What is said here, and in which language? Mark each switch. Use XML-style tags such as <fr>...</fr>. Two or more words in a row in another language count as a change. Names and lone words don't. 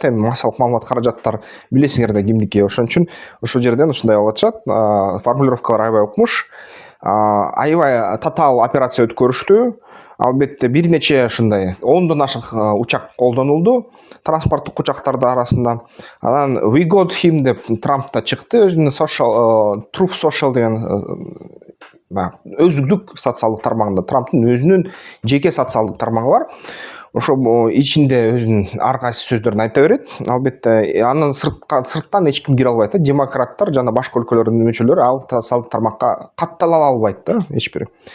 <ky>Эми массалык маалымат каражаттар билесиңер да кимдики. Ошон үчүн ошол жерден ушундай болуп атышат. Формулировкалар аябай укмуш. Аябай татаал операция өткөрүштү. Албетте бир нече ушундай 10дон ашык учак колдонулду транспорттук учактарды арасында. Анан</ky> <en>we got him</en> <ky>деп Трамп да чыкты, өзүнүн Truth Social деген өзүлдүк социалдык тармагында, Трамптын өзүнүн жеке социалдык тармагы бар. Ошо ичинде өзүнүн ар кайсы сөздөрүн айта берет. Албетте анын сырттан эч ким кире албайт. Демократтар жана башка өлкөлөрдүн мүчөлөрү ал социалдык тармакка каттала албайт да эч бири.</ky>